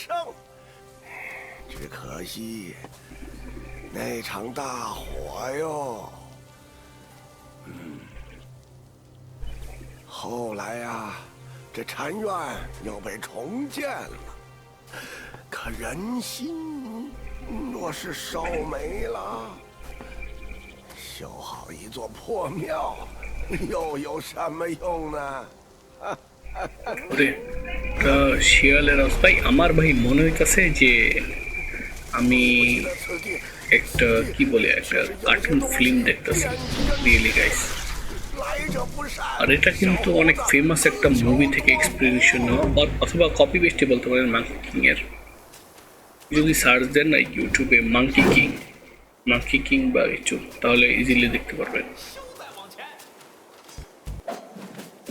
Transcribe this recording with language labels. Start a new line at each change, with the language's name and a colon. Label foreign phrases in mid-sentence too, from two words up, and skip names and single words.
Chinese: 只可惜那场大火哟，后来呀，这禅院又被重建了，可人心若是烧没了，修好一座破庙又有什么用呢？
Bangla: ওরে শিয়ালের ভাই, আমার ভাই মনে হইতাছে যে আমি
Chinese: 此地
Bangla: একটা কি বলে একটা কার্টুন ফিল্ম দেখতেছি।
English: really guys,
Chinese: 来者不善。
Bangla: আর এটা কিন্তু অনেক ফেমাস একটা মুভি থেকে এক্সপিরিয়েন্স নেওয়া, অথবা
English: copy paste
Bangla: বলতে পারেন মাঙ্কি কিং এর। যদি সার্চ দেন না ইউটিউবে মাঙ্কি কিং বা কিছু, তাহলে ইজিলি দেখতে পারবেন।